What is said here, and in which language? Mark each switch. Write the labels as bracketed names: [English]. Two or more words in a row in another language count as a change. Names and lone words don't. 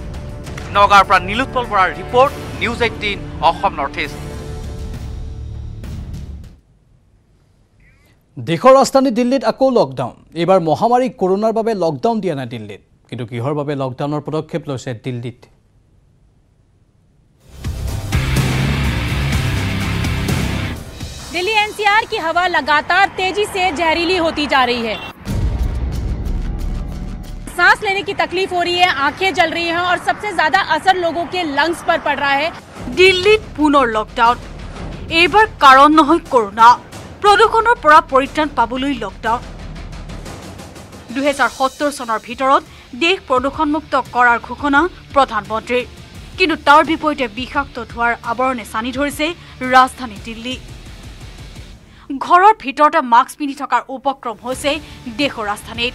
[Assamese] নগাঁৱৰ পৰা নীলোৎপল বৰাৰ ৰিপৰ্ট, নিউজ 18 অসম নৰ্থ ইষ্ট। দেশৰ ৰাজধানী দিল্লীত আকৌ লকডাউন। এইবাৰ মহামাৰী কৰোনাৰ বাবে লকডাউন দিয়া নাই দিল্লীত, কিন্তু কিহৰ বাবে লকডাউনৰ পদক্ষেপ লৈছে দিল্লীত। [Hindi] दिल्ली एनसीआर की हवा लगातार तेजी से जहरीली होती जा रही है। सांस लेने की तकलीफ हो रही है, आंखें जल रही हैं और सबसे ज्यादा असर लोगों के लंग्स पर पड़ रहा है। [Assamese] দিল্লীত পুনৰ লকডাউন, এবাৰ কাৰণ নহয় কৰোনা, প্ৰদূষণৰ পৰা পৰিত্ৰাণ পাবলৈ লকডাউন। 2070 চনৰ ভিতৰত দেশ প্ৰদূষণমুক্ত কৰাৰ ঘোষণা প্ৰধানমন্ত্ৰীৰ, কিন্তু তাৰ বিপৰীতে বিষাক্ত ধোঁৱাৰ আৱৰণে সানি ধৰিছে ৰাজধানী দিল্লী। ঘৰৰ ভিতৰতে মাস্ক পিন্ধি থকাৰ উপক্ৰম হৈছে দেশৰ ৰাজধানীত।